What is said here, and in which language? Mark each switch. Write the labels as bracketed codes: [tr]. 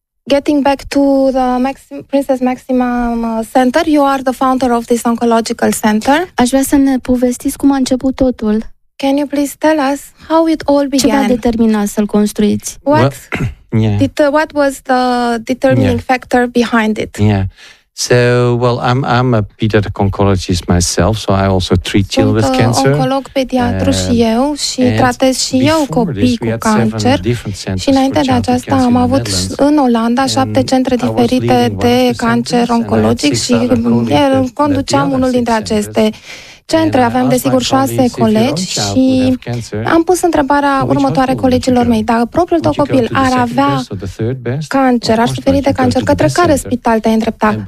[en] Getting back to the Princess Maxima Center, you are the founder of this oncological center. [ro] Aș vrea să ne povestiți cum a început totul. [en] Can you please tell us how it all began? [ro] Ce v-a determinat să-l construiți? [en] What was the determining factor behind it? I'm a pediatric oncologist myself, so I also treat children with cancer. [ro] Sunt oncolog pediatru și eu și tratez și eu copii cu cancer. Și înainte de aceasta am avut în Olanda 7 centre diferite de cancer oncologic și conduceam unul dintre aceste centre. Aveam, desigur, 6 colegi și am pus întrebarea următoare colegilor mei: dacă propriul tău copil ar avea cancer, ar suferi de cancer, către care spital te-ai îndrepta?